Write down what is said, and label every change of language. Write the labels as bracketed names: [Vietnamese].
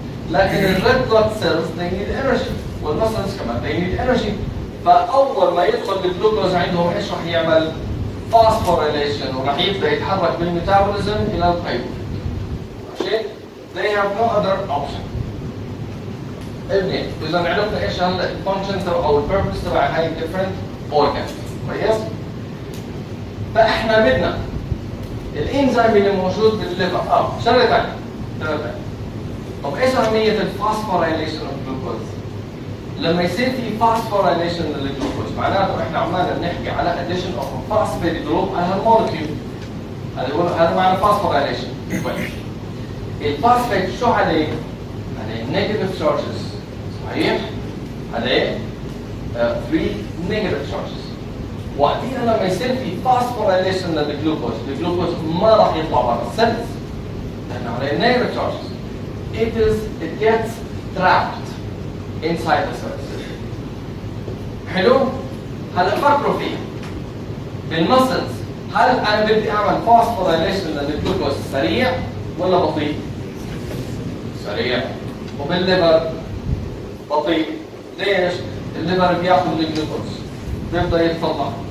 [English] لكن red blood cells they need energy. [Arabic] والمسلز كمان [English] they need energy. [Arabic] فأول ما يدخل الجلوكوز عندهم ايش راح يعمل؟ phosphorylation وراح يبدأ يتحرك بالميتابوليزم إلى البيروفيت. [English] ماشي؟ They have no other option. [Arabic] اثنين، إذا عرفنا ايش هلا الفانكشن او البيربس تبع هاي different organs. كويس؟ فاحنا بدنا الانزيم اللي موجود بالليفر شغله ثانيه. طب ايش اهميه الفاسفوريليشن اوف جلوكوز؟ لما يصير في فاسفوريليشن للجلوكوز معناته احنا عمالنا بنحكي على [English] addition of a phosphate group [Arabic] على المولكيول. هذا معنى فاسفوريليشن. كويس. الفاسفيت شو عليه؟ عليه نيجاتيف تشارجز. صحيح؟ عليه 3 نيجاتيف تشارجز. وقتها لما يصير في فاسفوريليشن للجلوكوز، الجلوكوز ما راح يطلع برا السيلز لانه عليه نيجاتيف تشارجز. [English] It gets trapped inside the cells. [Arabic] حلو؟ هلا فكروا فيه. بالمسلز هل انا بدي اعمل فاسفوريليشن للجلوكوز سريع ولا بطيء؟ سريع. وبالليفر بطيء. ليش؟ الليفر بياخذ الجلوكوز بيبدا يطلع.